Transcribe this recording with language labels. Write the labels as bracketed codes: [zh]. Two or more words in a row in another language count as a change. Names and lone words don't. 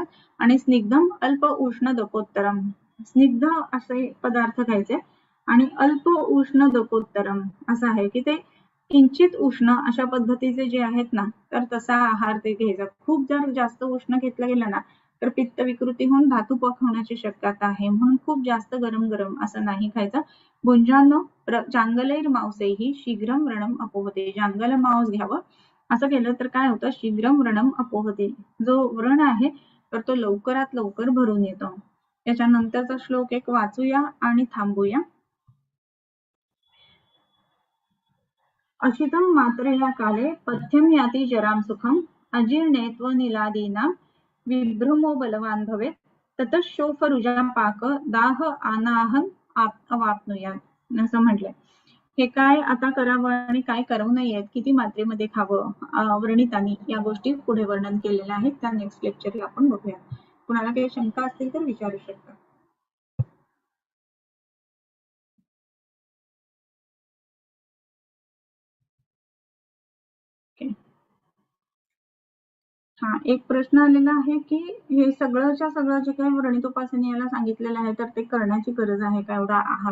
[mr] आणि [sa] स्निग्धम अल्प उष्ण दपोत्तरम, [mr] स्निग्ध असे पदार्थ खायचे आणि [sa] अल्प उष्ण दपोत्तरम [mr] असं आहे की ते किंचित उष्ण अशा पद्धतीचे जे आहेत ना, तर तसा आहार ते घ्यायचा. खूप जर जास्त उष्ण घेतलं गेलं ना तर पित्त विकृती होऊन धातुपक होण्याची शक्यता आहे, म्हणून खूप जास्त गरम गरम असं नाही खायचं. [sa] भुंजानो जांगलैर मांसेही शीघ्रम व्रणम अपोहते. [mr] जांगल मांस घ्यावं. असं केलं तर काय होतं, [sa] शीघ्रम व्रणम अपोहते, [mr] जो व्रण आहे तर तो लवकरात लवकर भरून येतो. त्याच्यानंतरचा श्लोक एक वाचूया आणि थांबूया. [sa] अशितं मात्रेया काले पथ्यम याती जराम सुखम, अजीर्णेत्व निलादीनां विभ्रमो बलवान भवेत, ततः शोफ रुजा पाक दाह आनाहन अवाप्नुयात [mr] असं म्हटलंय. हे काय आता करावं आणि काय करू नये, किती मात्रेमध्ये खावं, व्रणितांनी या गोष्टी पुढे वर्णन केलेल्या आहेत. त्या [en] next lectureला [mr] आपण बघूया. कुणाला काही शंका असतील तर विचारू शकता. हा एक प्रश्न आलेला आहे की हे सगळंच्या सगळं जे काही व्रणितोपासनीयाला सांगितलेलं आहे तर ते करण्याची गरज आहे का एवढा आहार.